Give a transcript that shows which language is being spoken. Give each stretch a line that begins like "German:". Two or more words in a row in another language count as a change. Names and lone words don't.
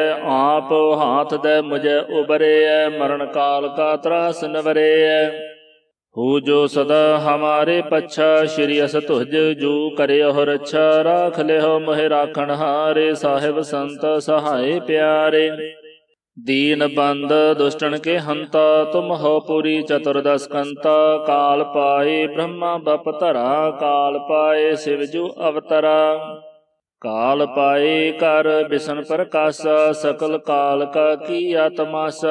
Braj: ਆਪ ਹਾਥ ਦੈ ਮੁਝੈ ਉਬਰੇਐ, ਮਰਨ ਕਾਲ ਕਾ ਤਰਾਸ ਨਵਰੇਐ। ਹੂ ਜੋ ਸਦਾ ਹਮਾਰੇ ਪੱਛਾ, ਸ਼੍ਰੀ ਅਸ ਤੁਜ ਜੂ ਕਰਿਓ ਰੱਛਾ। ਰਾਖ ਲਿਓ ਮੋਹਿ ਰਾਖਣ ਹਾਰੇ, ਸਾਹਿਬ ਸੰਤ ਸਹਾਏ ਪਿਆਰੇ। दीन बंद दुष्टन के हंता, तुम हो पुरी चतुर्दश कंता। काल पाए ब्रह्मा बप धरा, काल पाए शिवजू अवतरा। काल पाए कर बिसन प्रकाशा, सकल काल का किया तमाशा।